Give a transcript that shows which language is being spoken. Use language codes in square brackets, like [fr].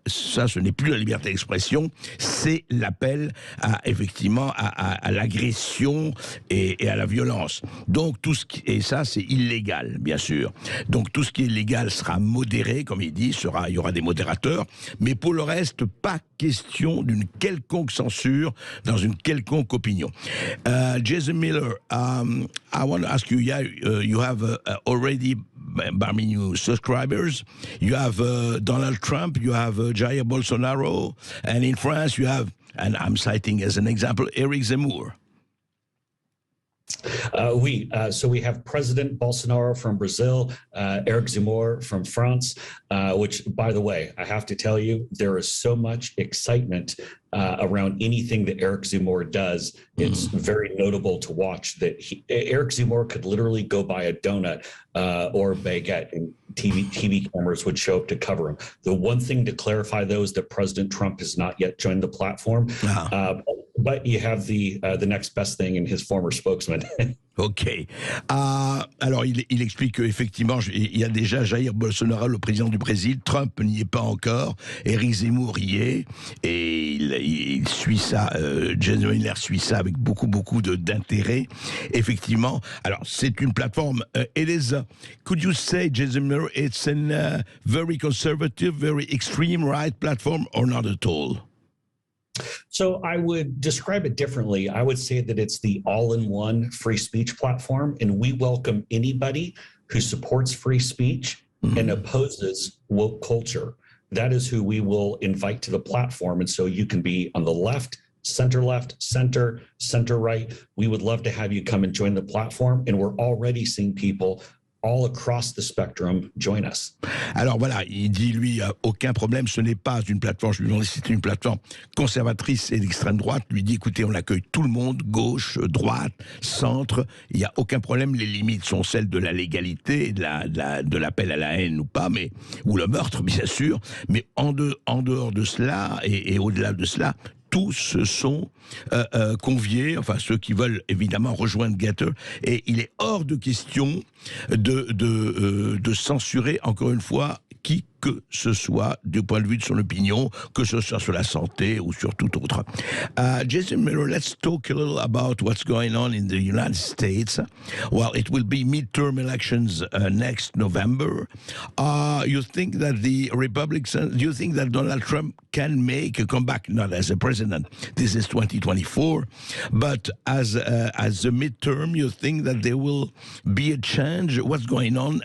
[fr] Ça, ce n'est plus la liberté d'expression, c'est l'appel effectivement à l'agression et à la violence. Donc et ça c'est illégal, bien sûr. Donc tout ce qui est légal sera modéré, comme il dit, il y aura des modérateurs, mais pour le reste, pas question d'une quelconque censure dans une quelconque opinion. [en] Jason Miller, I want to ask you, you have already new subscribers. You have Donald Trump, you have Jair Bolsonaro, and in France you have, and I'm citing as an example, Eric Zemmour. So we have President Bolsonaro from Brazil, Eric Zemmour from France, which, by the way, I have to tell you, there is so much excitement around anything that Eric Zemmour does. It's very notable to watch that Eric Zemmour could literally go buy a donut or a baguette, and TV cameras would show up to cover him. The one thing to clarify, though, is that President Trump has not yet joined the platform. But you have the next best thing in his former spokesman. Ok. [fr] Alors, il explique qu'effectivement, il y a déjà Jair Bolsonaro, le président du Brésil. Trump n'y est pas encore. Éric Zemmour y est. Et il suit ça. Jason Miller suit ça avec beaucoup d'intérêt. Effectivement. Alors, c'est une plateforme. [en] It is. Could you say, Jason Miller, it's a very conservative, very extreme right platform, or not at all? So I would describe it differently. I would say that it's the all-in-one free speech platform, and we welcome anybody who supports free speech and opposes woke culture. That is who we will invite to the platform. And so you can be on the left, center, center right. We would love to have you come and join the platform. And we're already seeing people all across the spectrum join us. [fr] Alors voilà, il dit lui, aucun problème, ce n'est pas une plateforme, je lui demande si c'est une plateforme conservatrice et d'extrême droite. Lui dit, écoutez, on accueille tout le monde, gauche, droite, centre, il n'y a aucun problème, les limites sont celles de la légalité, de l'appel à la haine ou pas, ou le meurtre, bien sûr, mais en dehors de cela et au-delà de cela, tous se sont conviés, enfin ceux qui veulent évidemment rejoindre Gettr, et il est hors de question de censurer encore une fois qui que ce soit du point de vue de son opinion, que ce soit sur la santé ou sur tout autre. [en] Jason Miller, let's talk a little about what's going on in the United States. Well, it will be midterm elections next November. You think that the Republicans, do you think that Donald Trump can make a comeback, not as a president, this is 2024, but as a midterm, you think that there will be a change? What's going on?